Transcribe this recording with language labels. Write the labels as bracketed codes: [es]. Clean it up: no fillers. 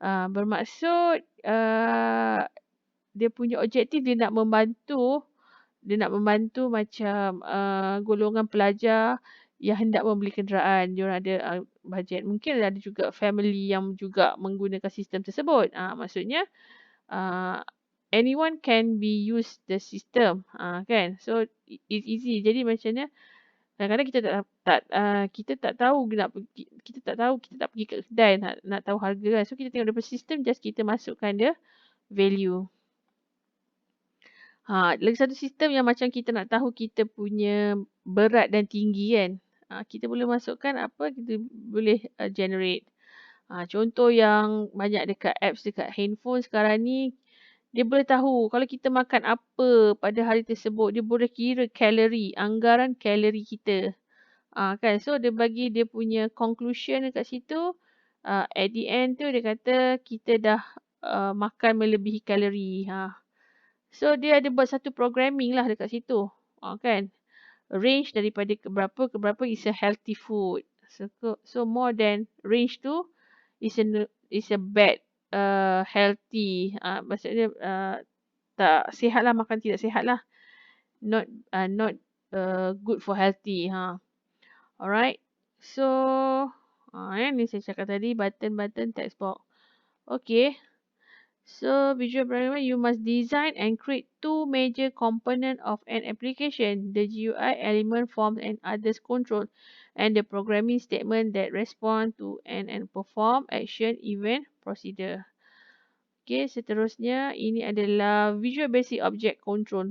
[ms] Bermaksud dia punya objektif dia nak membantu macam golongan pelajar yang hendak membeli kenderaan. Diorang ada bajet. Mungkin ada juga family yang juga menggunakan sistem tersebut. Maksudnya [en] anyone can be use the system. Kan? So it's easy. [ms] Jadi macamnya Kadang-kadang kita tak tahu kita tak pergi kat kedai nak tahu harga kan. So kita tengok daripada sistem, just kita masukkan dia value. Lagi satu sistem yang macam kita nak tahu kita punya berat dan tinggi kan. Kita boleh masukkan apa, kita boleh generate. Contoh yang banyak dekat apps dekat handphone sekarang ni, dia boleh tahu kalau kita makan apa pada hari tersebut, dia boleh kira kalori, anggaran kalori kita. Kan, so dia bagi dia punya conclusion dekat situ. [en] At the end [ms] tu dia kata kita dah makan melebihi kalori. So dia ada buat satu programming lah dekat situ. Kan, range daripada ke berapa [en] is a healthy food. So more than range tu is a bad healthy. [ms] Maksudnya tak sihat lah, makan tidak sihat lah. [en] Not good for healthy. Alright. [ms] So, ni saya cakap tadi, button text box. Okay. [en] So, visual programmer, you must design and create two major components of an application, the GUI element, forms and others control, and the programming statement that respond to and perform action, event, procedure. [ms] Okay, seterusnya, ini adalah Visual Basic Object Control.